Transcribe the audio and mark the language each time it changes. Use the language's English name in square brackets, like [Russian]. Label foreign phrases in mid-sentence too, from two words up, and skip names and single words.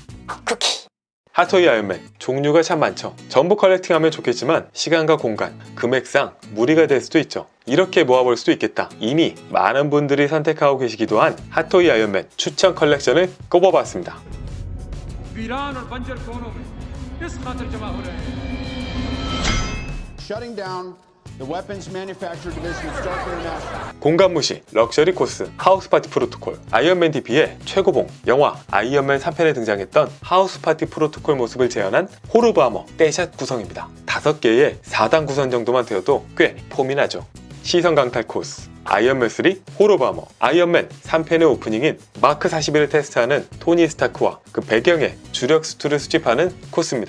[Korean] 쿠키. 핫토이 아이언맨 종류가 참 많죠. 전부 컬렉팅하면 좋겠지만 시간과 공간, 금액상 무리가 될 수도 있죠. 이렇게 모아볼 수도 있겠다. 이미 많은 분들이 선택하고 계시기도 한 핫토이 아이언맨 추천 컬렉션을 꼽아봤습니다. [Hindi] वीरान और बंजर कोनों में इस खातिर जमा हो रहे हैं। [English] Shutting down the weapons manufacturer division of Stark International. [Korean] 공간무시, 럭셔리 코스, 하우스파티 프로토콜, 아이언맨 DP의 최고봉, 영화 아이언맨 3편에 등장했던 하우스파티 프로토콜 모습을 재현한 호르브 아머 떼샷 구성입니다. 5개의 4단 구성 정도만 되어도 꽤 폼이 나죠. 시선 강탈 코스, 아이언맨 3 호르브 아머, 아이언맨 3편의 오프닝인 마크 41을 테스트하는 토니 스타크와 그 배경에 주력 수트를 수집하는 코스입니다.